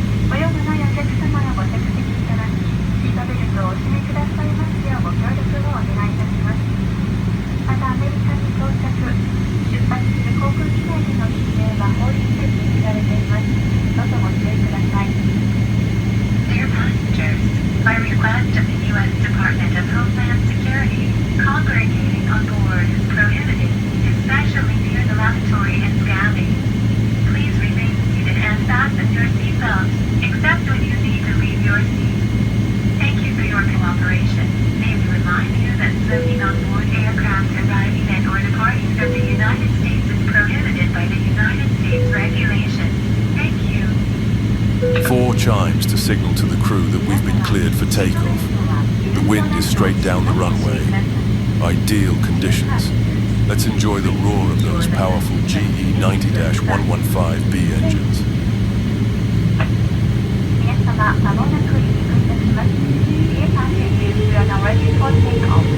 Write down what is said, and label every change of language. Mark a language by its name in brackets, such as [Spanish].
[Japanese] ご用のないお客様はご着席いただき、シートベルトをお締めくださいますようご協力をお願いいたします。またアメリカに到着、出発する航空機内での規制は法律で禁止されています。どうぞご注意ください。 [English] Dear passengers, by request of the U.S. Department of Homeland Security, congregating on board is prohibited, especially near the lavatory and galley. Please remain seated and fasten your seatbelts, except when you need to leave your seat. Thank you for your cooperation. May we remind you that smoking on board aircraft arriving at or departing from the United States is prohibited by the United States regulations. Thank you. 4 chimes to signal to the crew that we've been cleared for takeoff. The wind is straight down the runway. Ideal conditions. Let's enjoy the roar of those powerful GE90-115B engines. [Japanese] 皆様、まもなく離陸いたします。 [English] Dear passengers, we are now ready for takeoff.